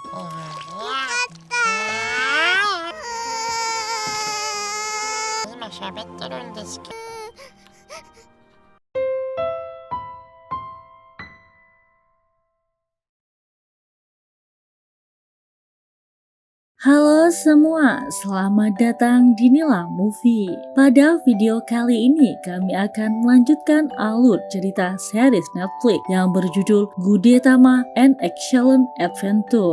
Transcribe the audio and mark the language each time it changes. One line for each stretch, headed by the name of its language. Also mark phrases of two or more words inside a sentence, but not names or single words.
Japanese: 今喋ってるんですけど。
Indonesian: Halo semua, selamat datang di Nila Movie. Pada video kali ini kami akan melanjutkan alur cerita series Netflix yang berjudul Gudetama and Excellent Adventure.